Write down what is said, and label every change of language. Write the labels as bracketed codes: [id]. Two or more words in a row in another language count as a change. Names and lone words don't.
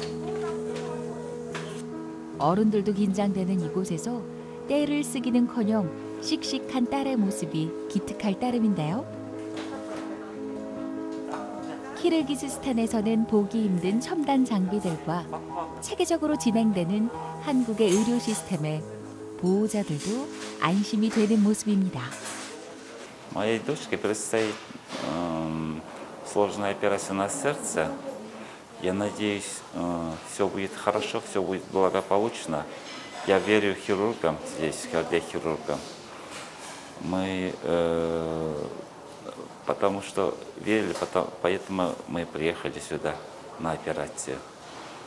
[ko] 어른들도 긴장되는 이곳에서 떼를 쓰기는커녕 씩씩한 딸의 모습이 기특할 따름인데요. 키르기스스탄에서는 보기 힘든 첨단 장비들과 체계적으로 진행되는 한국의 의료 시스템에 보호자들도 안심이 되는 모습입니다. [ru] Моей дочке предстоит сложная операция на сердце. Я надеюсь, все будет хорошо, все будет благополучно. Я верю хирургам здесь, кардиохирургам. Мы потому что верили, поэтому мы приехали сюда на операцию.